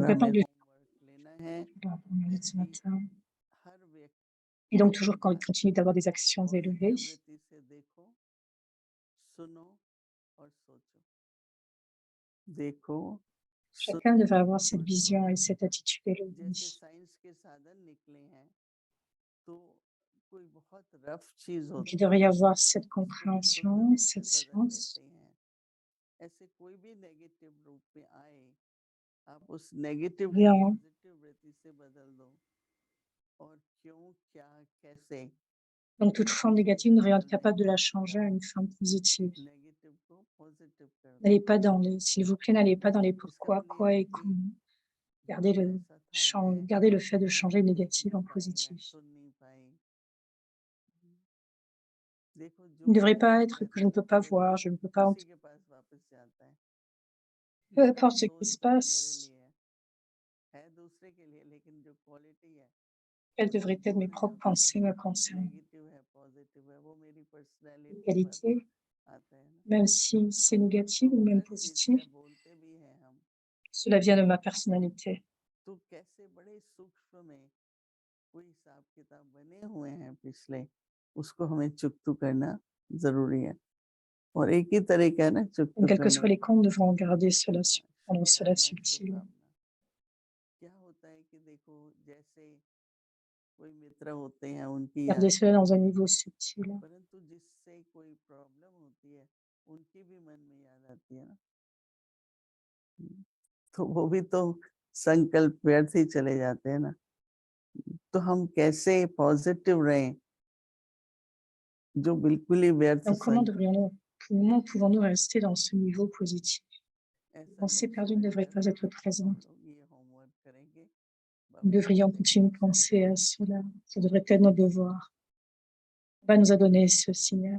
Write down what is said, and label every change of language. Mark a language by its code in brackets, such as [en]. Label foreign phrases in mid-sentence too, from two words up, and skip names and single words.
[fr] Donc, [hi] हमें [fr] attendre [hi] होमवर्क लेना है [fr] ce [hi] कि [fr] matin. [hi] हर व्यक्ति [fr] Et donc, toujours quand il continue d'avoir des actions élevées, [hi] पॉजिटिव वृत्ति से देखो, सुनो और सोचो। देखो, [fr] chacun devrait avoir cette vision et cette attitude [hi] जैसे [fr] élevée. [hi] साइंस के साधन निकले हैं, तो कोई बहुत रफ चीज [fr] Donc, [hi] होती [fr] il devrait y [hi] है, [fr] avoir cette [hi] उसको भी [fr] compréhension, [hi] पॉजिटिव से [fr] cette [hi] बदल [fr] science. [hi] लेते हैं। ऐसे कोई भी नेगेटिव रूप में आए, आप उस नेगेटिव को [fr] Rien. [hi] पॉजिटिव वृत्ति से बदल दो। और क्यों, क्या, कैसे, [fr] Donc, toute forme négative, nous devrions être capables de la changer à une forme positive. [hi] नेगेटिव को पॉजिटिव कर दो। [fr] N'allez pas dans les, s'il vous plaît, n'allez pas dans les [hi] इसका [fr] pourquoi, [hi] मतलब [fr] quoi [hi] ये है [fr] et [hi] कि [fr] comment. [hi] बहुत ऐसा था, है, [fr] Gardez le fait de changer le [hi] मैं [fr] négatif [hi] नहीं [fr] en [hi] पाई, मैं [fr] positif. [hi] सुन नहीं पाई। देखो, [fr] Il [hi] जो [fr] ne devrait [hi] नहीं [fr] pas être [hi] होता [fr] que je ne [hi] है [fr] peux pas [hi] वो [fr] voir, je ne peux pas [hi] उसी [fr] entendre. [hi] के पास वापस जाता है। [fr] Peu [hi] जो [fr] importe ce [hi] हम [fr] qui se [hi] सोचते हैं मेरे [fr] passe, [hi] लिए है दूसरे के लिए, लेकिन जो क्वालिटी है, [fr] quelles [hi] जो [fr] devraient être mes [hi] गुण है [fr] propres [hi] उसका, [fr] pensées me concernant. [hi] नेगेटिव है पॉजिटिव है, वो मेरी [fr] Les [hi] पर्सनैलिटी पर [fr] qualités, [hi] आता है ना। [fr] même si c'est négatif [hi] तो [fr] ou même [hi] हर चीज [fr] positif, [hi] का बोलते भी हैं हम, [fr] cela vient de ma personnalité. [hi] तो कैसे बड़े सूक्ष्म में कोई हिसाब किताब बने हुए हैं पिछले, उसको हमें चुकतू करना जरूरी है। और एक ही तरीका है ना चुकतू [fr] Donc, quels que [hi] करने [fr] soient les [hi] का, [fr] comptes, nous devrons garder cela, rendre cela [hi] शुभकामना, [fr] subtil. [hi] शुभकामना। क्या होता है कि देखो, जैसे कोई मित्र होते हैं उनकी याद, [fr] Garder cela dans un niveau subtil. [hi] परंतु जिससे कोई प्रॉब्लम होती है उनकी भी मन में याद आती है ना, तो वो भी तो संकल्प व्यर्थ ही चले जाते हैं ना। तो हम कैसे पॉजिटिव रहें, जो बिल्कुल ही व्यर्थ [fr] Donc, [hi] संकल्प, [fr] comment pouvons-nous rester dans ce niveau positif? Les [hi] ऐसा [fr] pensées [hi] लक्ष्य [fr] perdues ne devraient [hi] रखकर [fr] pas être [hi] हम [fr] présentes. [hi] लोग ये होमवर्क करेंगे। [fr] Nous [hi] बाबा [fr] devrions [hi] हमसे [fr] continuer de [hi] पूछा [fr] penser à cela. Ça devrait être notre devoir. Papa nous a donné ce signal.